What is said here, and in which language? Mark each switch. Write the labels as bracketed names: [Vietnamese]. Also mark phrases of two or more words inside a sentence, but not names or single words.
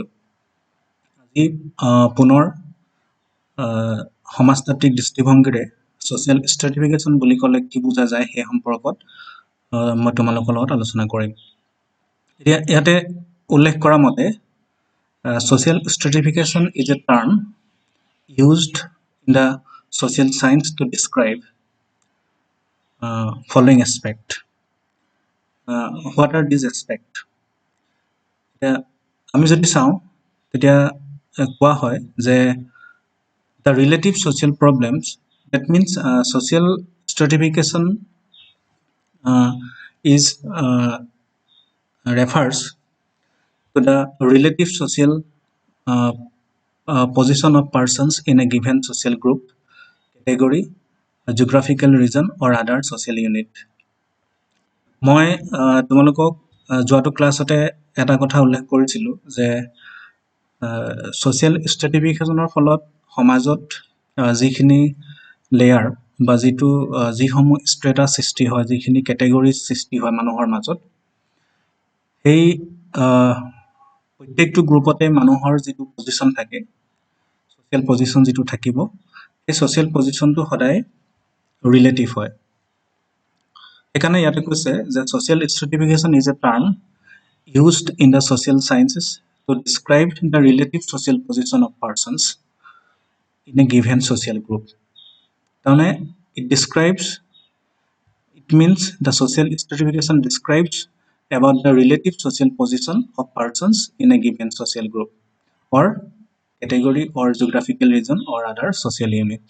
[Assamese] আজি পুনৰ সমাজতাত্ত্বিক দৃষ্টিভংগীৰে [English] social stratification [Assamese] বুলি ক'লে কি বুজা যায় সেই সম্পৰ্কত মই তোমালোকৰ লগত আলোচনা কৰিম। এতিয়া ইয়াতে উল্লেখ কৰা মতে [English] social stratification is a term used in the social science to describe following aspect. What are these aspects? [Assamese] আমি যদি চাওঁ তেতিয়া কোৱা হয় যে [English] the relative social problems, that means social stratification is refers to the relative social position of persons in a given social group, category, geographical region or other social unit. [Assamese] মই তোমালোকক যোৱাটো ক্লাছতে এটা কথা উল্লেখ কৰিছিলোঁ যে [English] social stratification [Assamese] ফলত সমাজত যিখিনি লেয়াৰ বা যিসমূহ ষ্ট্ৰেটাছ সৃষ্টি হয়, যিখিনি কেটেগৰী সৃষ্টি হয় মানুহৰ মাজত, সেই প্ৰত্যেকটো গ্ৰুপতে মানুহৰ যিটো পজিশ্যন থাকে, [English] social position [Assamese] যিটো থাকিব, সেই [English] social position [Assamese] সদায় ৰিলেটিভ হয়। সেইকাৰণে ইয়াতে কৈছে যে [English] social stratification is a term used in the social sciences to describe the relative social position of persons in a given social group. It means the social stratification describes about the relative social position of persons in a given social group or category or geographical region or other social units.